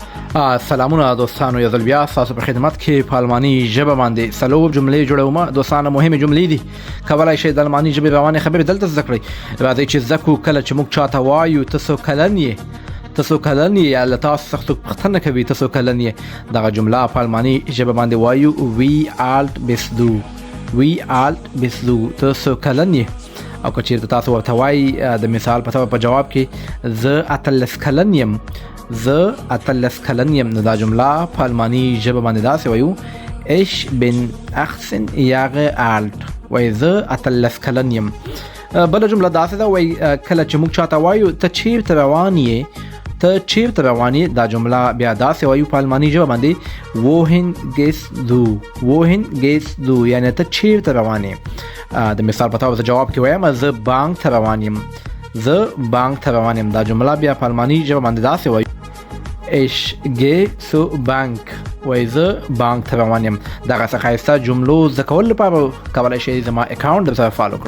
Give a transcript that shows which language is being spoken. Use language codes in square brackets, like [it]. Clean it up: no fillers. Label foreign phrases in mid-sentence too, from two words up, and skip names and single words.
[ps] سلامونه دوستانو، یو ځل بیا تاسو په خدمت کې په الماني ژبه باندې څلور جملې جوړوم. دوستانو مهمه جملې دي، کولای شئ د الماني ژبې روانه خبرې دلته زده کړئ. راځئ چې زده کړو کله چې موږ چاته وایو تاسو کلن یې، تاسو کلن یې، یا تاسو څخه پوښتنه کوي تاسو کلن یې، دغه جمله په الماني ژبه باندې وایو [de] wie alt bist du، wie alt bist du، [ps] تاسو کلن یې. او که چیرته تاسو ورته وایي د مثال په توګه په جواب کې زه اتلس کلن یم، زه اتلس کلن یم، نو دا جمله په الماني ژبه باندې داسې وایو [de] ich bin 18 Jahre alt، [ps] وایي زه اتلس کلن یم. بله جمله داسې ده، وایي کله چې موږ چاته وایو ته چیرته روان یې، ته چیرته روان یې، دا جمله بیا داسې وایو په الماني ژبه باندې [de] wohin gehst du، wohin gehst du، [ps] یعنی ته چیرته روان یې. د مثال په توګه جواب کې وایم زه بانک ته روان یم، زه بانک ته روان یم، دا جمله بیا په الماني ژبه باندې داسې وایو [de] ich gehe zur Bank، [ps] وایي زه بانک ته روان یم. دغه څه ښایسته جملو زده کولو لپاره کولی شئ زما اکاونټ درسره فالو کړئ.